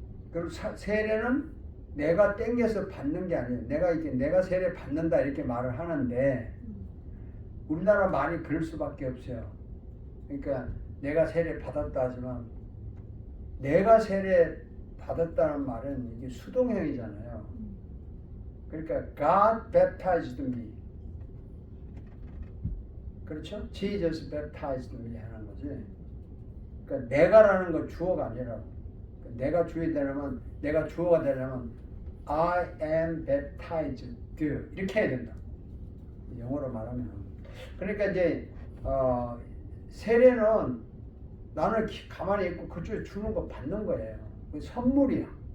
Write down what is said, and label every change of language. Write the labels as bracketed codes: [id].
[ko] 그리고 세례는 내가 땡겨서 받는 게 아니에요. 내가 세례 받는다 이렇게 말을 하는데 우리나라 말이 그럴 수밖에 없어요. 그러니까 내가 세례 받았다 하지만 내가 세례 받았다는 말은 이게 수동형이잖아요. [en] 그러니까 God baptized me. [ko] 그렇죠? [en] Jesus baptized me [ko] 하는 거지. 그러니까 내가라는 건 주어가 아니라고. 내가 주어야 되려면 내가 주어가 되려면 [en] I am baptized [ko] 이렇게 해야 된다. 영어로 말하면. 그러니까 이제 세례는 나는 가만히 있고 그쪽에 주는 거 받는 거예요. 선물이야.